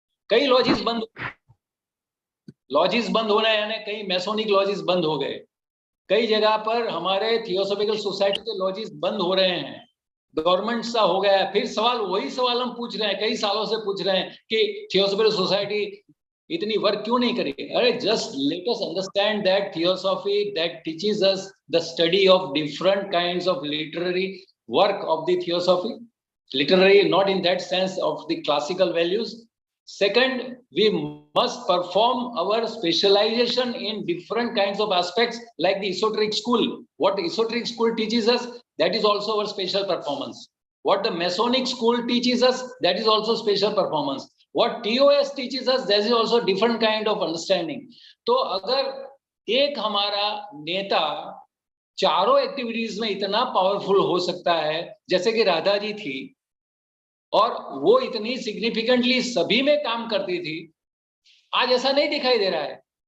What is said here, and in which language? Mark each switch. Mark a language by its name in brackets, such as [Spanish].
[Hindi] कई लॉजिस बंद होना है, यानी कई मैसोनिक लॉजिस बंद हो गए, कई जगह पर हमारे थियोसॉफिकल सोसाइटी के लॉजिस बंद हो रहे हैं, गवर्नमेंट सा हो गया है। फिर वही सवाल हम पूछ रहे हैं, कई सालों से पूछ रहे हैं कि थियोसॉफिकल सोसाइटी इतनी वर्क क्यों नहीं करी। [English] अरे just let us understand that theosophy that teaches us the study of different kinds of literary work of the theosophy, literary not in that sense of the classical values. Second, we must perform our specialization in different kinds of aspects like the esoteric school. What esoteric school teaches us, that is also our special performance. What the Masonic school teaches us, that is also special performance. What TOS teaches us, that is also different kind of understanding. [Hindi] तो अगर एक हमारा नेता चारों activities में इतना powerful हो सकता है जैसे कि राधा जी थी, और वो इतनी सिग्निफिकेंटली सभी में काम करती थी, आज ऐसा नहीं दिखाई दे रहा है।